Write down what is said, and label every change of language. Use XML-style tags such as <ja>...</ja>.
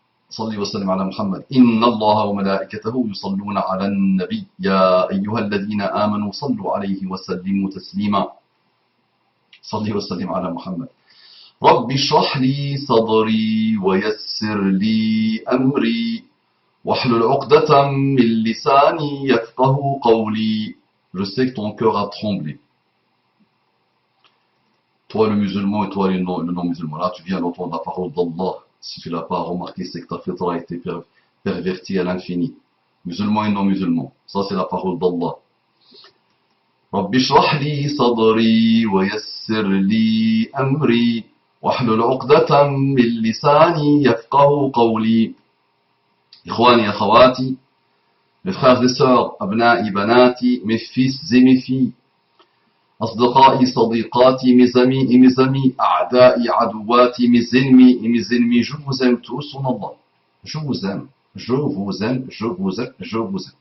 <ar>صلي وسلم على محمد. إن الله وملائكته يصلون على النبي يا أيها الذين آمنوا صلوا عليه وسلموا تسليما. صلي وسلم على محمد. رب اشرح لي صدري ويسر لي أمري واحلل عقدة من لساني يفقه قولي.</ar> <fr>Je sais que ton cœur a tremblé. Toi le musulman et toi le non-musulman. Là tu viens d'entendre la parole d'Allah. Si tu ne l'as pas remarqué, c'est que ta fitra a été pervertie à l'infini. Musulman et non-musulman. Ça c'est la parole d'Allah.</fr> <ar>رب اشرح لي صدري ويسر لي أمري واحلل عقدة من لساني يفقه قولي. إخواني أخواتي,</ar> <fr>mes frères et sœurs,</fr> <ar>أبنائي بناتي,</ar> <fr>mes fils et mes filles,</fr> <ar>أصدقائي صديقاتي,</ar> <fr>mes amis et mes amis,</fr> <ar>أعدائي عدواتي,</ar> <fr>mes ennemis, je vous aime tous en Allah. Je vous aime, je vous aime, je vous aime, je vous aime.</fr>